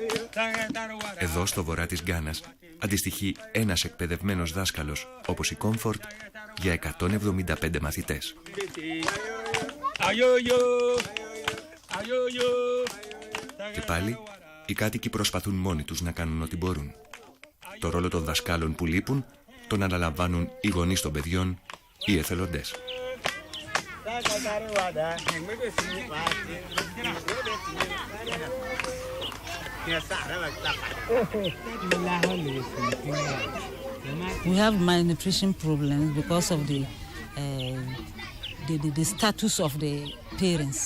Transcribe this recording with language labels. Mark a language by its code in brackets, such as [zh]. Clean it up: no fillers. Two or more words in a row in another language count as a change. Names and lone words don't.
[el] Εδώ, στο βορρά της Γκάνας, αντιστοιχεί ένας εκπαιδευμένος δάσκαλος, όπως η Κόμφορτ, για 175 μαθητές. Και πάλι, οι κάτοικοι προσπαθούν μόνοι τους να κάνουν ό,τι μπορούν. Το ρόλο των δασκάλων που λείπουν τον αναλαμβάνουν οι γονείς των παιδιών ή εθελοντές. [en] We have malnutrition problems because of the status of the parents.